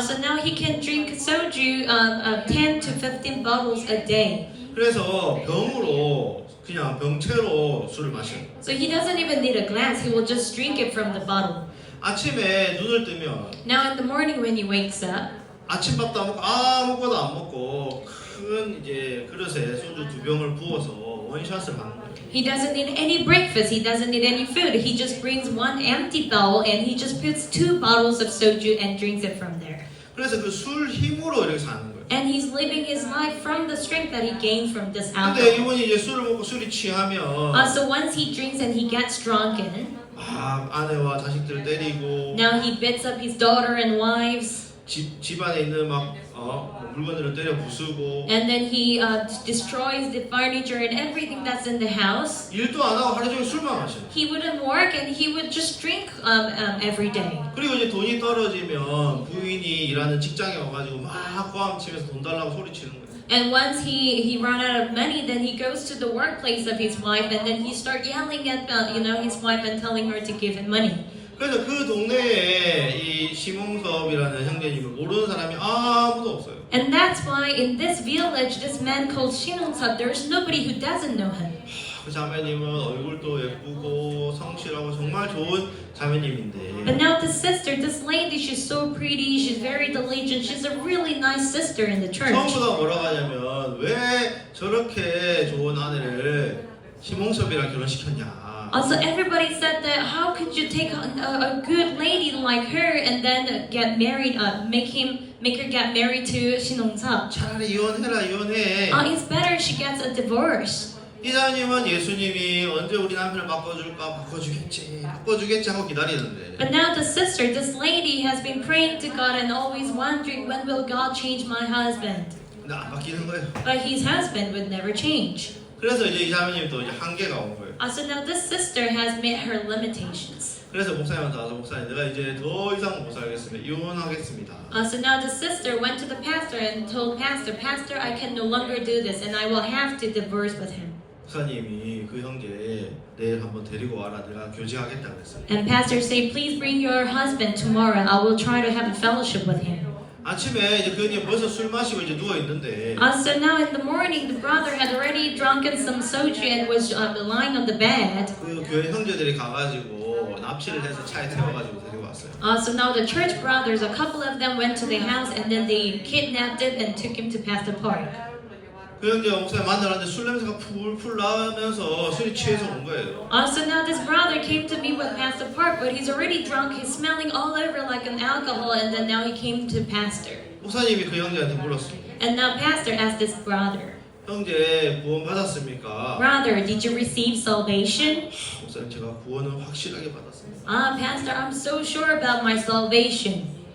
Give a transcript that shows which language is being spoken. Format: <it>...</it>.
<en>So now he can drink soju 10 to 15 bottles a day.</en> <ko>그래서 병으로 그냥 병채로 술을 마셔요.</ko> <en>So he doesn't even need a glass, he will just drink it from the bottle.</en> <ko>아침에 눈을 뜨면</ko> <en>Now in the morning when he wakes up,</en> <ko>아침밥도 안 먹고 아무것도 안 먹고 큰 이제 그릇에 소주 2병을 부어서 원샷을 하는 거예요.</ko> <en>he doesn't need any breakfast, he doesn't need any food. He just brings one empty bowl and he just puts 2 bottles of soju and drinks it from there.</en> <ko>그래서 그 술 힘으로 이렇게 사는 거예요.</ko> <en>And he's living his life from the strength that he gained from this</en> <ko>근데</ko> <en>alcohol.</en> <ko>이분이 이제 술을 먹고 술이 취하면</ko> <en>So once he drinks and he gets drunken,</en> <ko>아내와 자식들을 때리고</ko> <en>now he beats up his daughter and wives.</en> <ko>집안에 있는 막 물건들을 때려 부수고</ko> <en>And then he destroys the furniture and everything that's in the house.</en> <ko>일도 안 하고 하루 종일 술만 마셔요.</ko> <en>He wouldn't work and he would just drink every day.</en> <ko>그리고 이제 돈이 떨어지면 부인이 일하는 직장에 와가지고 막 고함치면서 돈 달라고 소리치는 거예요.</ko> <en>And once he ran out of money, then he goes to the workplace of his wife and then he start yelling at his wife and telling her to give him money.</en> <ko>그래서 그 동네에 이 심홍섭이라는 형제님을 모르는 사람이 아무도 없어요.</ko> <en>And that's why in this village, this man called Shinong-sub, there's nobody who doesn't know him.</en> <ko>그 자매님은 얼굴도 예쁘고 성실하고 정말 좋은 자매님인데</ko> <en>But now this sister, this lady, she's so pretty, she's very diligent, she's a really nice sister in the church.</en> <ko>처음부터 뭐라고 하냐면 왜 저렇게 좋은 아내를 심홍섭이랑 결혼시켰냐.</ko> <en>Also, everybody said that how could you take a good lady like her and then get married, make her get married to Shinong-sub?</en> <ko>차라리 이혼해라 이혼해.</ko> <en>It's better she gets a divorce.</en> <ko>이사님은 예수님이 언제 우리 남편을 바꿔줄까 바꿔주겠지 하고 기다리는데</ko> <en>But now the sister, this lady, has been praying to God and always wondering when will God change my husband?</en> <ko>근데 안 바뀌는 거예요.</ko> <en>But his husband would never change.</en> <ko>그래서 이제 이 자매님 또 이제 한계가 온 거예요.</ko> <en>So now this sister has met her limitations.</en> <ko>그래서 목사님한테 와서 목사님 내가 이제 더 이상 못 살겠습니다. 이혼하겠습니다.</ko> <en>So now the sister went to the pastor and told Pastor, I can no longer do this and I will have to divorce with him.</en> <ko>목사님이 그 형제 내일 한번 데리고 와라. 내가 교제하겠다 그랬어요.</ko> <en>And pastor said, please bring your husband tomorrow. I will try to have a fellowship with him.</en> <ko>아침에 이제 그 형님 벌써 술 마시고 이제 누워 있는데</ko> <en>So now in the morning, the brother had already drunken some soju and was lying on the bed.</en> <ko>그 교회 형제들이 가가지고 납치를 해서 차에 태워가지고 데리고 왔어요.</ko> <en>So now the church brothers, a couple of them went to the house and then they kidnapped him and took him to Pastor Park.</en> <ko>그 형제가 목사님 만나는데 술 냄새가 풀풀 나면서 술이 취해서 온 거예요.</ko> <en>So now this brother came to meet with Pastor Park, but he's already drunk. He's smelling all over like an alcohol, and then now he came to Pastor.</en> <ko>목사님이 그 형제한테 물었습니다.</ko> <en>And now Pastor asked this brother,</en> <ko>형제 구원 받았습니까?</ko> <en>Brother, did you receive salvation?</en> <ko>목사님 제가 구원은 확실하게 받았습니다.</ko> <en>Pastor, I'm so sure about my salvation.</en>